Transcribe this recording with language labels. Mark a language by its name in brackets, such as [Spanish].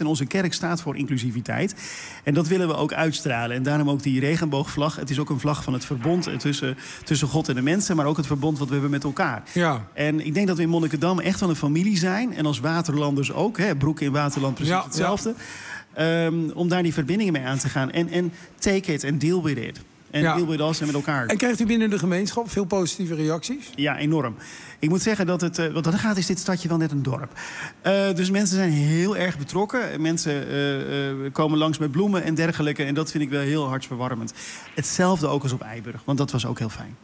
[Dutch] En onze kerk staat voor inclusiviteit. En dat willen we ook uitstralen. En daarom ook die regenboogvlag. Het is ook een vlag van het verbond tussen God en de mensen. Maar ook het verbond wat we hebben met elkaar. Ja. En ik denk dat we in Monnikendam echt wel een familie zijn. En als Waterlanders ook. Hè, Broek in Waterland precies hetzelfde. Ja. Om daar die verbindingen mee aan te gaan. [English] En take it and deal with it. [Dutch] En [English] deal with us [Dutch] en met elkaar. En krijgt u binnen de gemeenschap veel positieve reacties? Ja, enorm. Ik moet zeggen dat het... Wat er gaat, is dit stadje wel net een dorp. Dus mensen zijn heel erg betrokken. Mensen komen langs met bloemen en dergelijke. En dat vind ik wel heel hartverwarmend. Hetzelfde ook als op Eiburg. Want dat was ook heel fijn.